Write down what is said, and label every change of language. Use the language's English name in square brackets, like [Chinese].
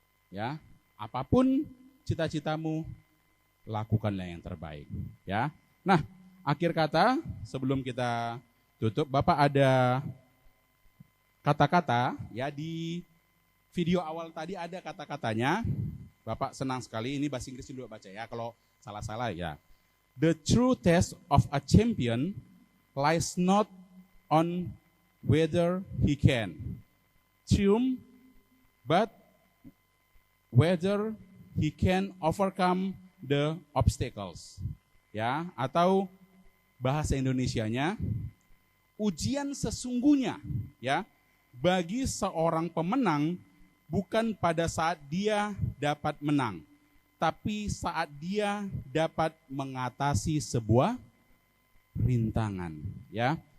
[Indonesian] Ya, apapun cita-citamu, lakukanlah yang terbaik. Ya. Nah, akhir kata sebelum kita tutup, Bapak ada kata-kata ya di video awal tadi ada kata-katanya. Bapak senang sekali, ini bahasa Inggris dulu baca ya, kalau salah-salah ya. [English] The true test of a champion lies not on whether he can triumph, but whether he can overcome the obstacles. [Indonesian] Ya, atau bahasa Indonesianya, ujian sesungguhnya ya bagi seorang pemenang bukan pada saat dia dapat menang, tapi saat dia dapat mengatasi sebuah rintangan, ya.